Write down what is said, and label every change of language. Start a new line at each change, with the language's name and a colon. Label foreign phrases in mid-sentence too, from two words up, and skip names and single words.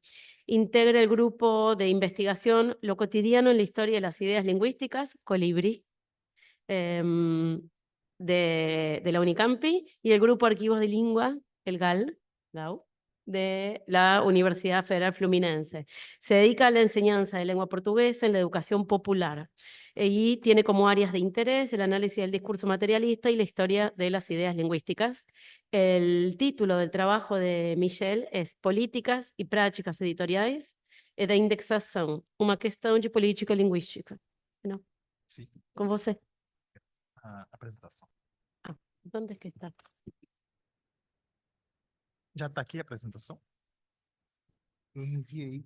Spanish: Integra el grupo de investigación Lo cotidiano en la historia de las ideas lingüísticas, Colibrí, de la Unicampi, y el grupo Archivos de Lingua, el GAU, de la Universidad Federal Fluminense. Se dedica a la enseñanza de lengua portuguesa en la educación popular y tiene como áreas de interés el análisis del discurso materialista y la historia de las ideas lingüísticas. El título del trabajo de Michelle es Políticas y Prácticas Editoriais e da Indexação, uma questão de política linguística. ¿No?
Portuguese: Sim. Com você. A apresentação.
Spanish: Ah, ¿dónde es que está?
Portuguese: Já está aqui a apresentação? Eu enviei.